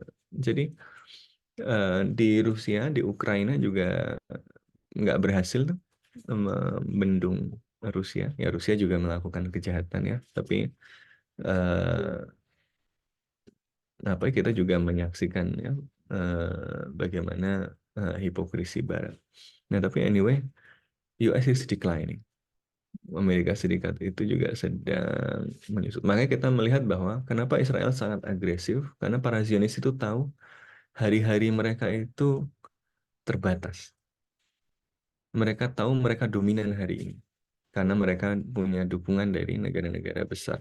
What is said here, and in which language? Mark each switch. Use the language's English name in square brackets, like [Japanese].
[Indonesian] Jadi di Rusia, di Ukraina juga nggak berhasil tuh membendung Rusia. Ya Rusia juga melakukan kejahatan ya, tapi apa kita juga menyaksikan ya bagaimana hipokrisi Barat. Nah tapi [English] anyway, US is declining. [Indonesian] Amerika Serikat itu juga sedang menyusut. Makanya kita melihat bahwa kenapa Israel sangat agresif, karena para Zionis itu tahu hari-hari mereka itu terbatas. Mereka tahu mereka dominan hari ini. Karena mereka punya dukungan dari negara-negara besar.